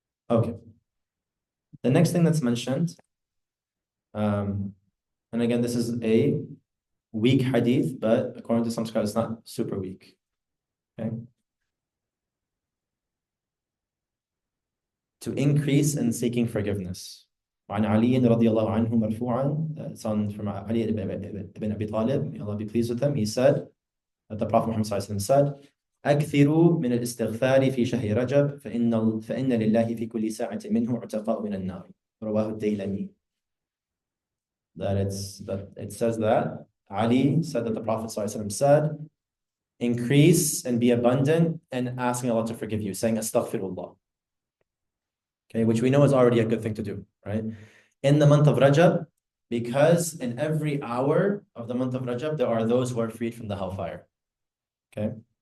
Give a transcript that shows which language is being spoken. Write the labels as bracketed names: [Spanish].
[English] Okay. The next thing that's mentioned, and again, this is a weak hadith, but according to some scholars, it's not super weak. Okay. To increase in seeking forgiveness. [Arabic] وعن علي رضي الله عنه مرفوعا, [English] it's on from Ali ibn Abi Talib, may Allah be pleased with him. He said that the Prophet Muhammad ﷺ said, [Arabic] أكثروا من الاستغفار في شهر رجب فإن لله في كل ساعة منه عتقاء من النار. رواه الديلمي. [English] That it says that Ali said that the Prophet ﷺ said, increase and be abundant and asking Allah to forgive you, saying astaghfirullah. Okay, which we know is already a good thing to do, right? In the month of Rajab, because in every hour of the month of Rajab, there are those who are freed from the hellfire. Okay.